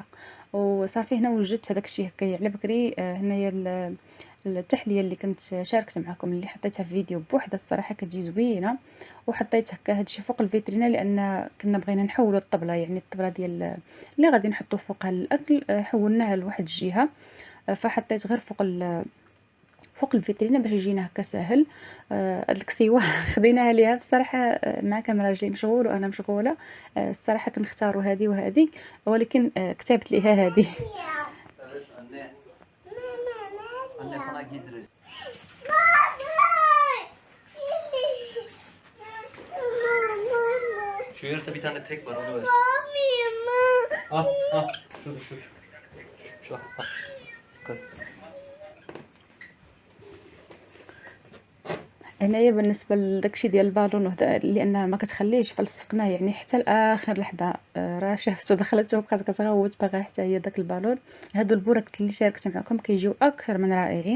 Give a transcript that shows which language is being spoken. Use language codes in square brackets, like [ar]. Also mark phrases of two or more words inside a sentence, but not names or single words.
[ar] وصافي هنا وجدت هذاك الشيء هكايا على بكري. هنايا التحليه اللي كنت شاركت معكم اللي حطيتها في فيديو بوحدها الصراحه كتجي زوينه، وحطيت هكا هادشي فوق الفيترينا لان كنا بغينا نحولوا الطبله، يعني الطبله ديال اللي غادي نحطوا فوقها الاكل حولناها لواحد الجهه. فحطيت غير فوق الفيترينا باش يجينا هكا ساهل. هاد الكسيوه خديناها ليها بصراحه مع كان راجلي مشغول وانا مشغوله. الصراحه كنختاروا هذه وهذه، ولكن كتبت ليها هذه. [tr] Şu yerde bir tane tek var onu ver. Al al. Şurada şu. Şu al. Dikkat. [ar] هنايا بالنسبة لداكشي ديال البالون لأنها ما كتخليش فلصقناه يعني حتى لآخر لحظة. راه شافتو دخلت وبقات كتغوت باغا حتى هي داك البالون. هادو البورك اللي شاركت معكم كيجيو أكثر من رائعين.